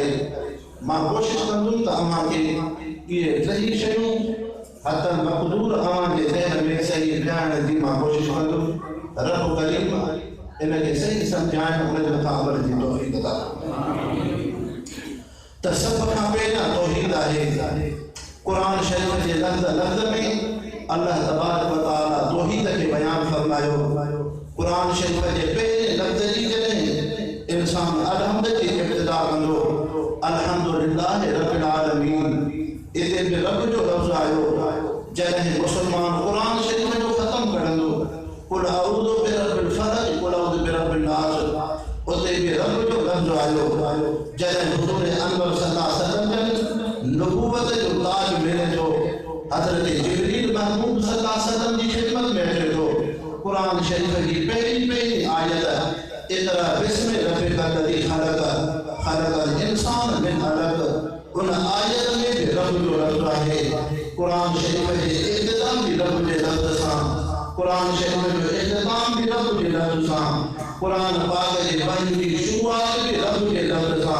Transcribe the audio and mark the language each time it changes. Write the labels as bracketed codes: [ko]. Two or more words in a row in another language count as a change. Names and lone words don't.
[sd] मां कोशिशि कंदुमि त अव्हां खे इहे टई शयूं हतल मक़दूर अव्हां जे ज़हन में सही ॼाणण जी मां कोशिशि कंदुमि। रब करीम इन खे सही सम्झाइण, उन जे मथां अमल जी तौफ़ीक़ अता फरमाए। त सभ खां पहिरियां तौहीद आहे। क़ुरान शरीफ़ जे लफ़्ज़ में अल्लाह [ar] تبارك وتعالى [sd] तौहीद खे बयान फरमायो। क़ुरान शरीफ़ जे पहिरें लफ़्ज़ जी जॾहिं इंसान अलहम्द जी इब्तिदा कंदो, [ar] الحمد لله رب العالمين, [sd] इते बि रब जो लफ़्ज़ आयो। जॾहिं मुस्लमान क़ुरान शरीफ़ जो ख़त्म करंदो, [ar] قل أعوذ برب الفلق قل أعوذ برب الناس, [sd] उते बि रब जो लफ़्ज़ आयो। जॾहिं हुज़ूर अनवर [ar] صلى الله عليه وسلم [sd] नबूवत जो ताज मिले थो, हज़रत जिब्रील महबूब [ar] صلى الله عليه وسلم [sd] जी ख़िदमत में अचे थो, क़ुरान शरीफ़ जी पहिरीं आयत [ar] اقرأ باسم ربك الذي خلق خلق الإنسان من علق, [sd] उन आयत में भी रब जो लफ़्ज़ आहे। क़ुरान शरीफ़ जे इख़्तिताम भी रब जे लफ़्ज़ सां, क़ुरान शरीफ़ जो इख़्तिताम भी रब जे लफ़्ज़ सां, क़ुरान पाक जे वही जी शुरूआत भी रब जे लफ़्ज़ सां।